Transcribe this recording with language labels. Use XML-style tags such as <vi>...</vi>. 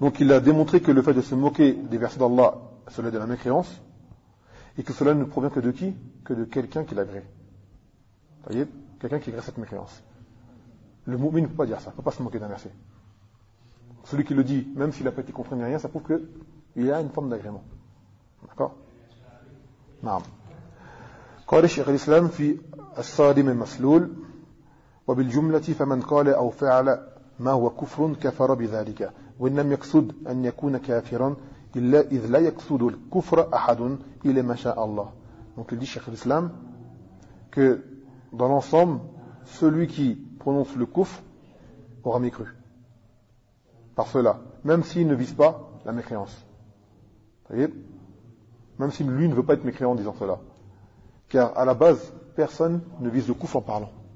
<fr>Donc il a démontré que le fait de se moquer des versets d'Allah, cela est de la mécréance, et que cela ne provient que de qui ? Que de quelqu'un qui l'agrée. Vous voyez ? Quelqu'un qui agrée cette mécréance. Le moumine ne peut pas dire ça, il ne peut pas se moquer d'un verset. Celui qui le dit, même s'il n'a pas été compris ni rien, ça prouve qu'il a une forme d'agrément. D'accord ? Naam.</fr> <ar>قال الشيخ الإسلام في الصادم المسلول وبالجملة فمن قال أو فعل ما هو كفر كفر بذلك وإن لم يقصد أن يكون كافرا إلا إذ لا يقصد الكفر أحد إلى ما شاء الله.</ar> <fr>Donc il dit الشيخ الإسلام que dans l'ensemble celui qui prononce le kufr aura mécru par cela même s'il ne vise pas la mécréance. Voyez, même si lui ne veut pas être mécréant en disant cela. Car à la base, personne ne vise le kufr en parlant.</fr>